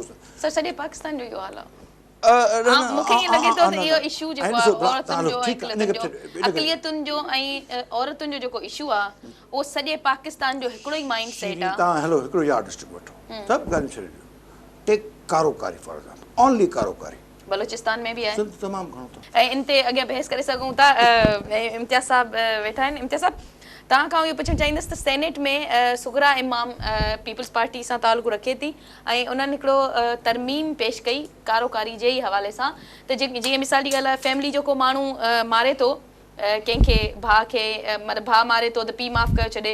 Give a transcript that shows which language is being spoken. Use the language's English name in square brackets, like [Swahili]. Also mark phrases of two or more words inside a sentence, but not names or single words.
[Sindhi] सर सॼे पाकिस्तान जो इहो हाल आहे मूंखे ईअं लॻे थो त इहो इशू जेको आहे औरतुनि जो अक़लियतुनि जो ऐं औरतुनि जो जेको इशू आहे उहो सॼे पाकिस्तान जो हिकिड़ो ई [English] mind set [Sindhi] आहे तव्हां हलो हिकिड़ो [English] yard district [Sindhi] वठो सभु ॻाल्हियूं छॾे ॾियो [English] take karokari for example only karokari [Sindhi] बलोचिस्तान में बि आहे तमामु घणो अथव ऐं इन ते अॻियां बहस करे सघूं था इम्तियाज़ साहब वेठा आहिनि इम्तियाज़ साहब तव्हां खां इहो पुछणु चाहींदसि त सेनेट में सुगरा इमाम पीपल्स पार्टी सां तालुक़ु रखे थी ऐं उन्हनि हिकिड़ो तरमीम पेश कई कारोकारी जे ई हवाले सां त जीअं मिसाल जी ॻाल्हि आहे फैमिली जो को माण्हू मारे थो कंहिंखे भाउ खे मतिलबु भाउ मारे थो त पीउ माफ़ु करे छॾे